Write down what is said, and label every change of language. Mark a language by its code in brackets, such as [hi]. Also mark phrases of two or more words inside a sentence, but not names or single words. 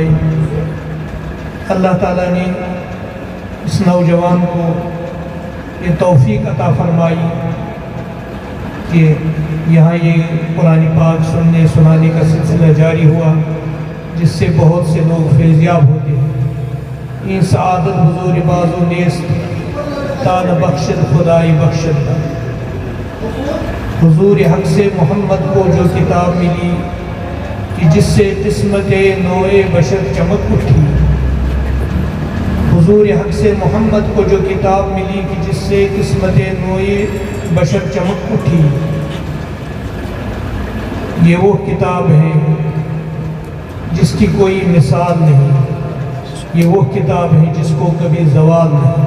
[ur] اللہ تعالیٰ نے اس نوجوان کو یہ توفیق عطا فرمائی کہ یہاں یہ قرآن پاک سننے سنانے کا سلسلہ جاری ہوا، جس سے بہت سے لوگ فیضیاب ہوتے ہیں۔ [fa] این سعادت حضور بازو نیست تان بخشد خدای بخشد، [ur] حضور حق سے محمد کو جو کتاب ملی کہ جس سے قسمت نوع بشر چمک اٹھی، حضور حق سے محمد کو جو کتاب ملی کہ جس سے قسمت نوع بشر چمک اٹھی، یہ وہ کتاب ہے جس کی کوئی مثال نہیں، یہ وہ کتاب ہے جس کو کبھی زوال نہیں۔